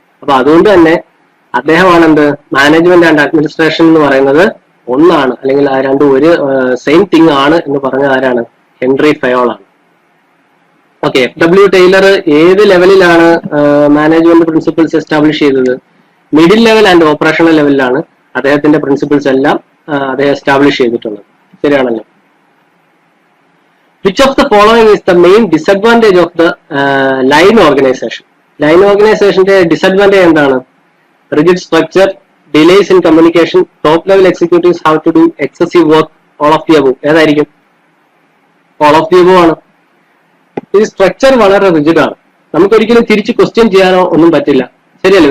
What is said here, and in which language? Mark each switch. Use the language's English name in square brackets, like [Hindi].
[Malayalam] അപ്പൊ അതുകൊണ്ട് തന്നെ അദ്ദേഹമാണ് എന്ത്? മാനേജ്മെന്റ് ആൻഡ് അഡ്മിനിസ്ട്രേഷൻ എന്ന് പറയുന്നത് ഒന്നാണ്, അല്ലെങ്കിൽ ആ രണ്ടും ഒരു സെയിം തിങ് ആണ് എന്ന് പറഞ്ഞത് ആരാണ്? ഹെൻറി ഫയോൾ ആണ്. ഓക്കെ, FW ടൈലർ ഏത് ലെവലിലാണ് മാനേജ്മെന്റ് പ്രിൻസിപ്പിൾസ് എസ്റ്റാബ്ലിഷ് ചെയ്തത്? മിഡിൽ ലെവൽ ആൻഡ് ഓപ്പറേഷണൽ ലെവലിലാണ് അദ്ദേഹത്തിന്റെ പ്രിൻസിപ്പിൾസ് എല്ലാം അദ്ദേഹം എസ്റ്റാബ്ലിഷ് ചെയ്തിട്ടുള്ളത്. ശരിയാണല്ലോ. [English] Which of the following is the main disadvantage of the line organization? [Malayalam] Line ഓർഗനൈസേഷന്റെ ഡിസഡ്വാൻറ്റേജ് എന്താണ്? [English] Rigid structure, delays in communication, top level executives have to do excessive work, all of the above. [Malayalam] ഏതായിരിക്കും? All of the above ആണ്. ഈ structure വളരെ rigid ആണ്. നമുക്കൊരിക്കലും തിരിച്ച് question ചെയ്യാനോ ഒന്നും പറ്റില്ല. ശരിയല്ലേ?